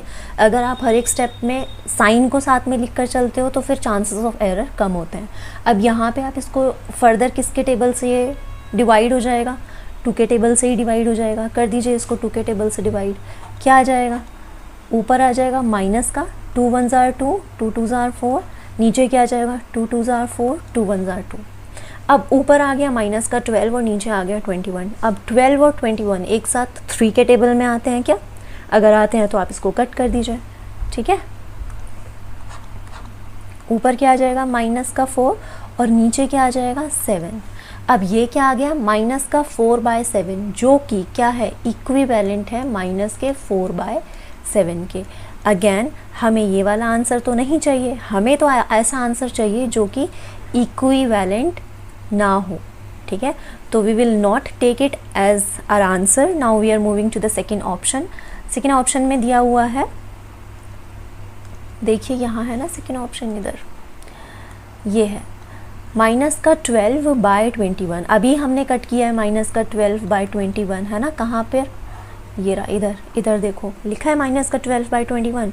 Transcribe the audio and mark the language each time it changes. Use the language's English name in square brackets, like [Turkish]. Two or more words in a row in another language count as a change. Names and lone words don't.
[Hindi] अगर आप हर एक स्टेप में साइन को साथ में लिख कर चलते हो तो फिर [English] chances of error [Hindi] कम होते हैं। अब यहाँ पे आप इसको फर्दर किसके टेबल से ये डिवाइड हो जाएगा, 2 के टेबल से ही डिवाइड हो जाएगा। कर दीजिए इसको 2 के टेबल से डिवाइड, क्या आ जाएगा, ऊपर आ जाएगा माइनस का [English] 2 1s are 2, 2 2s are 4, [Hindi] नीचे क्या आ जाएगा [English] 2 2s are 4, 2 1s are 2। [Hindi] अब ऊपर आ गया माइनस का 12 और नीचे आ गया 21। अब 12 और 21 एक साथ 3 के टेबल में आते हैं क्या? अगर आते हैं तो आप इसको कट कर दीजिए, ठीक है। ऊपर क्या आ जाएगा माइनस का 4 और नीचे क्या आ जाएगा 7। अब ये क्या आ गया माइनस का 4/7, जो कि क्या है, इक्विवेलेंट है माइनस के 4/7 के। अगेन हमें ये वाला आंसर तो नहीं चाहिए, हमें तो ऐसा आंसर चाहिए जो कि इक्विवेलेंट ना हो, ठीक है। [English] तो we will not take it as our answer। Now we are moving to the second option. second option [Hindi] में दिया हुआ है, देखिए यहाँ है ना [English] second option, [Hindi] इधर ये है माइनस का 12/21। अभी हमने कट किया है माइनस का 12/21, है ना, कहाँ पर, ये रहा, इधर इधर देखो लिखा है माइनस का 12/21।